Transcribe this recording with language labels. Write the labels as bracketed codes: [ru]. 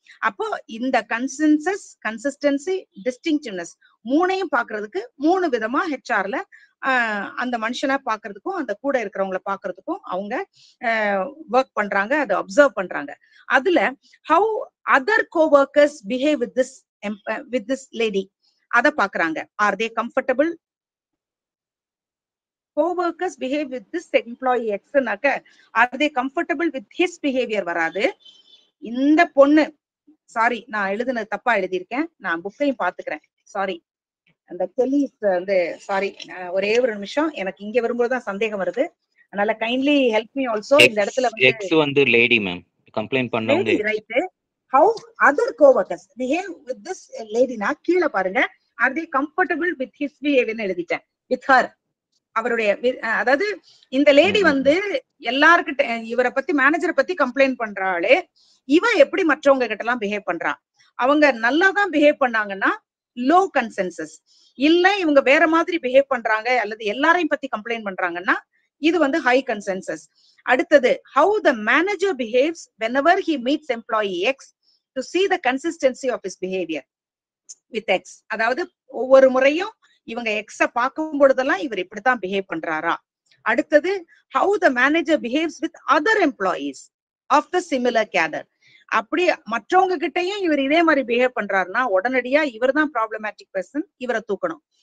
[ta] அப்போ இந்த consensus, consistency, டிஸ்டிங்டிவ்னஸ் 3ஐயும் பாக்குறதுக்கு 3 விதமா ஹெச்ஆர்ல அந்த மனுஷனை பாக்குறதுக்கும் அந்த கூட இருக்கிறவங்களை பாக்குறதுக்கும் அவங்க ஒர்க் பண்றாங்க, அதை அப்சர்வ் பண்றாங்க. அதுல [en] how other coworkers behave with this lady [ta] அதை பாக்குறாங்க. [en] Are they comfortable? co-workers behave with this employee X னாக்க are they comfortable with his behavior [ta] வராது. இந்த பொண்ணு, சாரி நான் எழுதுனது தப்பா எழுதியிருக்கேன், நான் புக்கையும் பாத்துக்கிறேன், சாரி. அந்த கெல்லிஸ் வந்து சாரி, ஒரே ஒரு நிமிஷம், எனக்கு இங்க வரும்போதுதான் சந்தேகம் வருது, அதனால [en] Kindly help me also. [ta] இந்த இடத்துல வந்து லேடி மேம் கம்ப்ளைண்ட் பண்ணவங்க, [en] Right. How other co-workers behave with this lady னா [ta] கீழே பாருங்க, [en] are they comfortable with his behavior ன்னு [ta] எழுதிட்டேன், [en] with her. [ta] அவருடைய அதாவது இந்த லேடி வந்து எல்லாருக்கிட்ட இவரை பத்தி மேனேஜரை பத்தி கம்ப்ளைண்ட் பண்றாளே, இவ எப்படி மற்றவங்க கிட்ட எல்லாம் பிஹேவ் பண்றான், அவங்க நல்லா தான் பிஹேவ் பண்ணாங்கன்னா லோ கன்சென்சஸ். இல்ல இவங்க வேற மாதிரி பிஹேவ் பண்றாங்க அல்லது எல்லாரையும் பத்தி கம்ப்ளைண்ட் பண்றாங்கன்னா இது வந்து ஹை கன்சென்சஸ். அடுத்தது, [en] How the manager behaves whenever he meets employee X to see the consistency of his behavior with X. [ta] அதாவது ஒவ்வொரு முறையும் இவங்க எக்ஸ பார்க்கும் பொழுதெல்லாம் இவர் இப்படித்தான் பிஹேவ் பண்றாரா. அடுத்தது, [en] How the manager behaves with other employees of the similar cadre. [ta] அப்படி மற்றவங்க கிட்டையும் இவர் இதே மாதிரி பிஹேவ் பண்றாருன்னா உடனடியா இவர் தான் ப்ராப்ளமேட்டிக் பர்சன், இவரை தூக்கணும்.